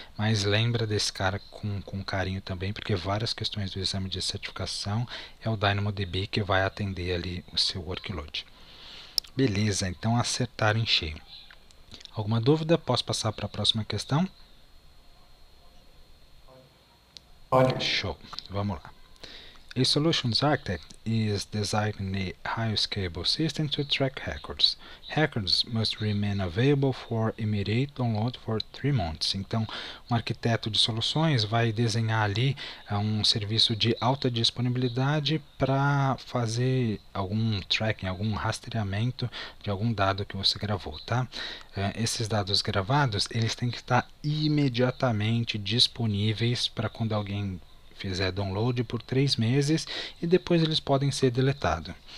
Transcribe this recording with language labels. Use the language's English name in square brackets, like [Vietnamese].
[Portuguese] Mas lembra desse cara com carinho também, porque várias questões do exame de certificação é o DynamoDB que vai atender ali o seu workload. Beleza, então acertaram em cheio. Alguma dúvida? Posso passar para a próxima questão? Pode. Show, vamos lá. [English] A solutions architect is designing a high-scalable system to track records. Records must remain available for immediate download for 3 months. [Portuguese] Então, um arquiteto de soluções vai desenhar ali um serviço de alta disponibilidade para fazer algum tracking, algum rastreamento de algum dado que você gravou, tá? Esses dados gravados, eles têm que estar imediatamente disponíveis para quando alguém fizer download por 3 meses e depois eles podem ser deletados.